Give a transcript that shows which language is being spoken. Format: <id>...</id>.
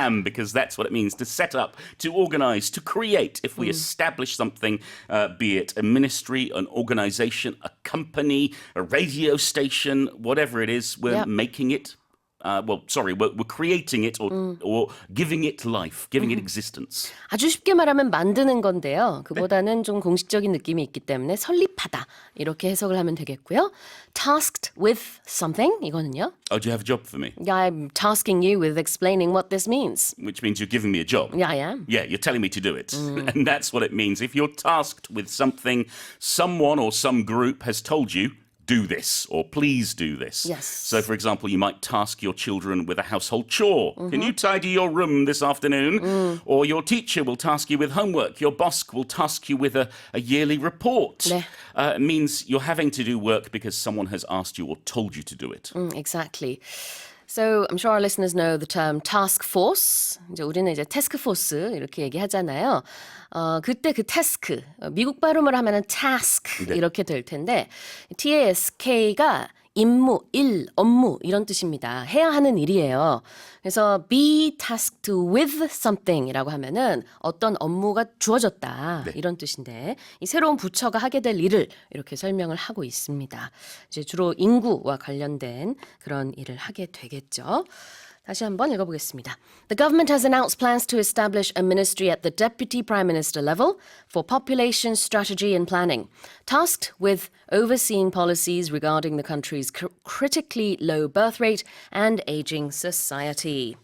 <en>I am, because that's what it means to set up, to organize, to create. If we establish something, be it a ministry, an organization, a company, a radio station, whatever it is, we're making it. We're creating it or giving it life, giving it existence.</en> <ko>아주 쉽게 말하면 만드는 건데요. 그보다는 좀 공식적인 느낌이 있기 때문에 설립하다 이렇게 해석을 하면 되겠고요.</ko> <en>Tasked with something 이거는요. Oh, do you have a job for me? I'm tasking you with explaining what this means. Which means you're giving me a job. Yeah, I am. Yeah, you're telling me to do it. And that's what it means. If you're tasked with something, someone or some group has told you, do this, or please do this. Yes. So, for example, you might task your children with a household chore. Can you tidy your room this afternoon? Or your teacher will task you with homework. Your boss will task you with a yearly report.</en> <ko>네.</ko> <en>It means you're having to do work because someone has asked you or told you to do it. Exactly. So I'm sure our listeners know the term task force.</en> <ko>이제 우리는 이제 태스크 포스 이렇게 얘기하잖아요. 그때 그 태스크, 미국 발음으로 하면은 task 이렇게 될 텐데 task가 임무, 일, 업무 이런 뜻입니다. 해야 하는 일이에요. 그래서</ko> <en>be tasked with something</en> <ko>이라고 하면은 어떤 업무가 주어졌다 이런 뜻인데 이 새로운 부처가 하게 될 일을 이렇게 설명을 하고 있습니다. 이제 주로 인구와 관련된 그런 일을 하게 되겠죠. 다시 한번 읽어보겠습니다.</ko> <en>The government has announced plans to establish a ministry at the Deputy Prime Minister level for population strategy and planning, tasked with overseeing policies regarding the country's critically low birth rate and aging society.</en>